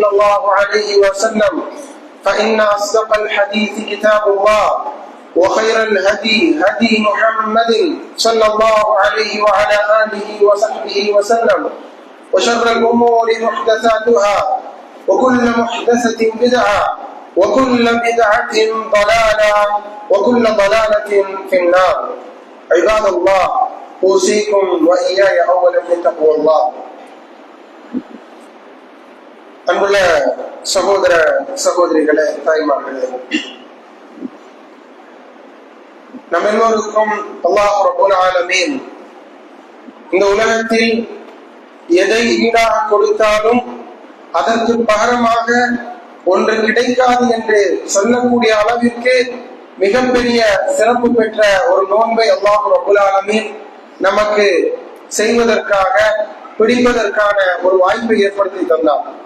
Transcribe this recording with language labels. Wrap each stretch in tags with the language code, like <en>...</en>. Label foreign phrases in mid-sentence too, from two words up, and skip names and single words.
<ar>الله عليه وسلم فإن أصدق الحديث كتاب الله وخير الهدي هدي محمد صلى الله عليه وعلى آله وصحبه وسلم وشر الأمور محدثاتها وكل محدثة بدعة وكل بدعة ضلالة وكل ضلالة في النار عباد الله أوصيكم وإياي أولا بتقوى الله</ar> <ta>அன்புள்ள சகோதர சகோதரிகளே, தாய்மார்களே, நம் எல்லோருக்கும்</ta> <ar>الله رب العالمين</ar> <ta>இந்த உலகத்தில் எதை ஈடாக கொடுத்தாலும் அதற்கு பகரமாக ஒன்று கிடைக்காது என்று சொல்லக்கூடிய அளவிற்கு மிகப்பெரிய சிறப்பு பெற்ற ஒரு நோன்பை</ta> <ar>الله رب العالمين</ar> <ta>நமக்கு செய்வதற்காக பிடிப்பதற்கான ஒரு வாய்ப்பை ஏற்படுத்தி தந்தார்.</ta>